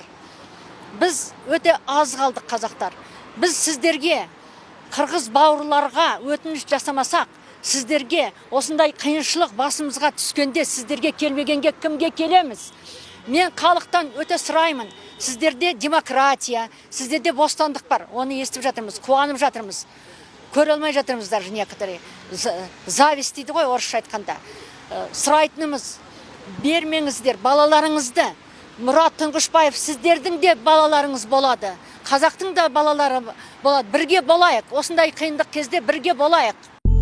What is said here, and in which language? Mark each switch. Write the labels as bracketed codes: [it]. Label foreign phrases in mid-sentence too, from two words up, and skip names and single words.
[kk] Біз өте аз қалдық қазақтар. Біз сіздерге, қырғыз бауырларға өтініш жасамасақ, сіздерге осындай қиыншылық басымызға түскенде сіздерге келмегенге кімге келеміз? Мен халықтан өте сұраймын. Сіздерде демократия, сіздерде бостандық бар. Оны естіп жатырмыз, қуанып жатырмыз. Көре алмай жатырмыз [ru] даже некоторые. [kk] Зависть дейді ғой орысша айтқанда. Сұрайтынымыз, бермеңіздер балаларыңызды. Мұрат Тұңғышбаев, сіздердің де балаларыңыз болады. Қазақтың да балалары болады. Бірге болайық. Осындай қиындық кезде бірге болайық.